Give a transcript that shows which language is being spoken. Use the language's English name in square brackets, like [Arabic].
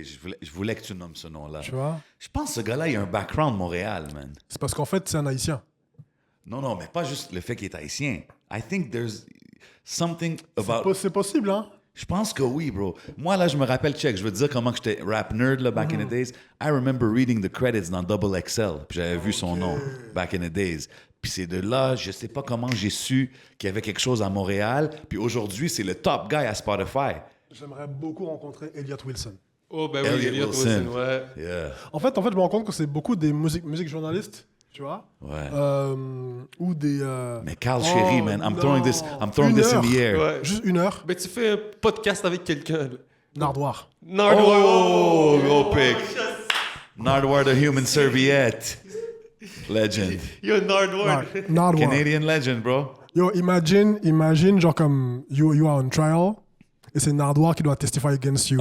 [French] Je voulais que tu nommes ce nom-là. Tu vois. Je pense que ce gars-là, il a un background Montréal, man. C'est parce qu'en fait, c'est un Haïtien. Non, mais pas juste le fait qu'il est haïtien. [English] I think there's something about... [French] C'est possible, hein? Je pense que oui, bro. Moi, là, je me rappelle, check, je veux te dire comment que j'étais rap nerd, là, [English] back in the days. I remember reading the credits [French] dans Double XL. Puis j'avais vu son nom, [English] back in the days. [French] Puis c'est de là, je sais pas comment j'ai su qu'il y avait quelque chose à Montréal. Puis aujourd'hui, c'est le top guy à Spotify. J'aimerais beaucoup rencontrer Elliot Wilson. Oh, ben Elliot Wilson. ouais. [English] Yeah. [French] En fait, je me rends compte que c'est beaucoup des musiques journalistes, tu vois? Ouais. Ou des... [English] Mais Carl Chéry, man, I'm throwing this in the air. [French] Ouais. Juste 1 heure. Ben, tu fais un podcast avec quelqu'un. là. Nardoire. [English] Oh, go pick. Nardwar the Human Serviette. Legend. Yo, Nardwar. Nardoire. Canadian legend, bro. Yo, imagine, [French] genre comme [English] you are on trial [French] et c'est Nardoire qui doit [English] testify against you,